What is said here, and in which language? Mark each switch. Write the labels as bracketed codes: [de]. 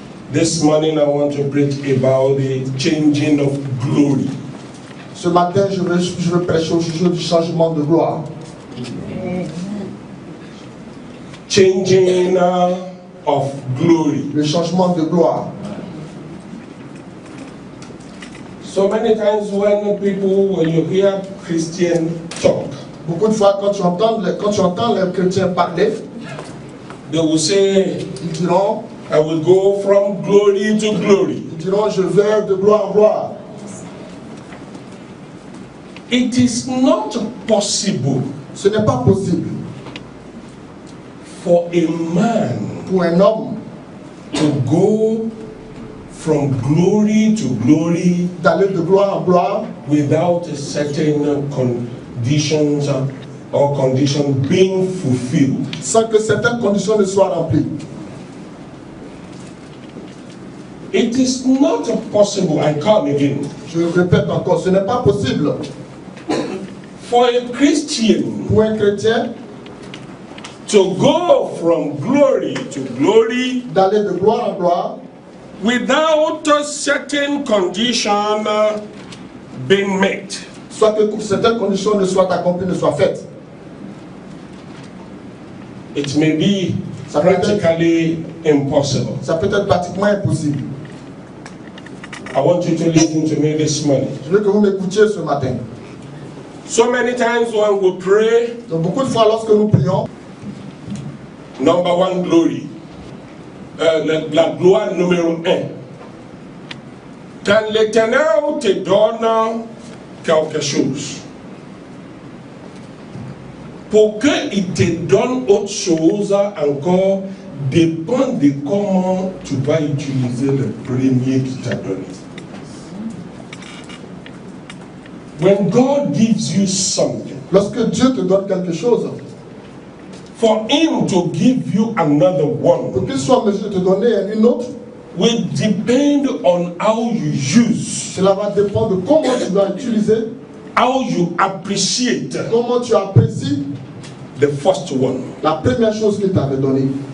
[en] This morning I want to preach about the changing of glory. [fr] Ce matin, je veux prêcher au sujet du changement de gloire. [en] Changing of glory. [fr] Le changement de gloire. [en] So many times when you hear Christian talk, [fr] Beaucoup de fois, quand tu entends les chrétiens parler, [en] they will say, [fr] ils diront, [en] I will go from glory to glory. [fr] je vais de gloire en gloire. [en] It is not possible [fr] Ce n'est pas possible [en] for a man [fr] pour un homme [en] to go from glory to glory [fr] d'aller de gloire en gloire [en] without a certain conditions or condition being fulfilled. [fr] sans que certaines conditions ne soient remplies. [en] It is not possible, I come again, [fr] Je le répète encore, ce n'est pas possible [en] for a Christian [fr] pour un chrétien [en] to go from glory to glory [fr] d'aller de gloire en gloire [en] without a certain condition being met. [fr] soit que certaines conditions ne soient accomplies, ne soient faites. [en] It may be [fr] Ça peut être- [en] practically impossible. [fr] Ça peut être pratiquement impossible. [en] I want you to listen to me this morning. [fr] Je veux que vous m'écoutiez ce matin. [en] So many times when we pray, [fr] Donc beaucoup de fois lorsque nous prions, [en] number one, glory. [fr] La gloire numéro 1. Quand l'Éternel te donne quelque chose, pour qu'il te donne autre chose encore, dépend de comment tu vas utiliser le premier qu'il t'a donné. [en] When God gives you something, [fr] lorsque Dieu te donne quelque chose, [en] for Him to give you another one [fr] pour qu'il soit en mesure de te donner une autre, [en] will depend on how you use, [fr] cela va dépendre de comment tu vas utiliser, [en] how you appreciate [fr] comment tu apprécies [en] the first one. [fr] la première chose qu'il t'avait donnée.